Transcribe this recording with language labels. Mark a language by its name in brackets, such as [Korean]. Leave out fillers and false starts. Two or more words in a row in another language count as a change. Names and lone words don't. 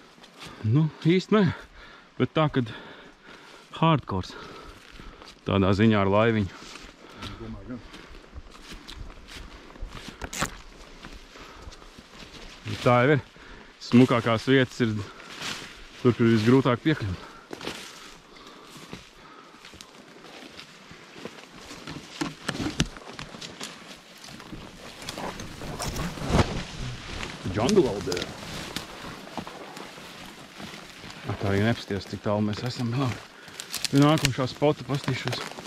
[Latvian] Nu, īsti nē, bet tā, kad hardcores tādā ziņā ar laiviņu. Tā jau ir. Smukākās vietas ir tur, kur visgrūtāk piekļūt. [English] Jungle out there. [Latvian] Tā arī nepasties, cik tālu mēs esam. Pie nākamšā spota pastīšos.